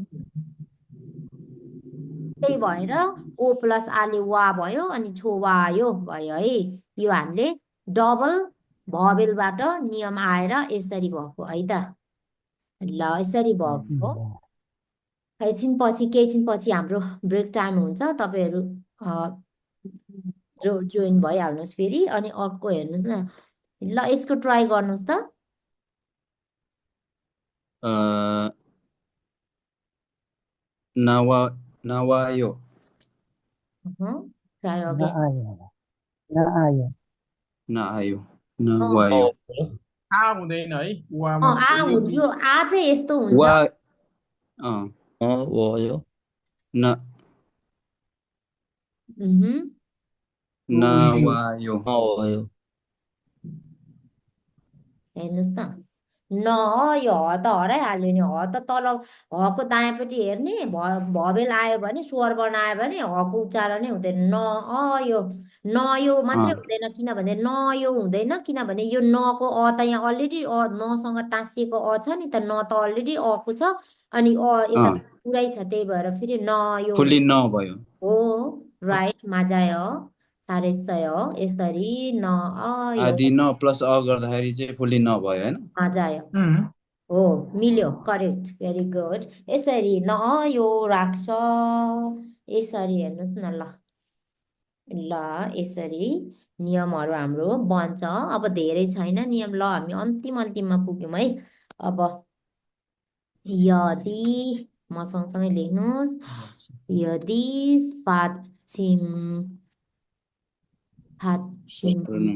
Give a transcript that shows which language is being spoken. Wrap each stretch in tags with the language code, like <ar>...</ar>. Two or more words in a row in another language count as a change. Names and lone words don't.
<ne>त्यही भएर ओ प्लस आले वा भयो अनि छोवायो भयो है यो हामीले डबल भवेलबाट नियम आएर यसरी भएको है त ल यसरी भएको हो ल। एकछिनपछि केही हाम्रो ब्रेक टाइम हुन्छ तपाईँहरू जोइन भइहाल्नुहोस् फेरि अनि अर्को हेर्नुहोस् न ल यसको ट्राई गर्नुहोस् त</ne> <ko>어, 나와요.</ko> <en>try again</en> <ne>नआयो नआयो</ne> <ko>나아요.</ko> <ne>अँ</ne> <ko>나와요.</ko> <ne>A हुँदैन है वा मात्र यो यो आ चाहिँ यस्तो हुन्छ</ne> <ko>와, 어, 와요. 나,</ko> <ne>उहुँ। यो</ne> <ko>나와요. 와요.</ko> <ne>हेर्नुहोस् त न यो ह त हराइहाल्यो नि ह त तल हको दायाँपट्टि हेर्ने भवेल आयो भने स्वर वर्ण आयो भने हको उच्चारणै हुँदैन न यो न यो मात्रै</ne> <ko>어,</ko> <ne>हुँदैन किनभने न यो हुँदैन किनभने यो नको त यहाँ अलरेडी नसँग टाँसिएको छ नि त न त अलरेडी अको छ अनि यता</ne> <ko>어,</ko> <ne>पुरै छ त्यही भएर फेरि न यो 풀리 너 भयो. हो राइट माझायो सारेसय यसरी न यो आदि न प्लस अ गर्दाखेरि चाहिँ फुल्ली न भयो हैन? माझायो उम्, हो मिल्यो</ne> <en>correct very good</en> <ne>यसरी न यो राख्छ यसरी हेर्नुहोस् न ल ल यसरी नियमहरू हाम्रो बन्छ अब धेरै छैन नियम ल हामी अन्तिममा पुग्यौँ है अब यदि म सँगसँगै लेख्नुहोस् यदि फाछिम फाछिममा</ne>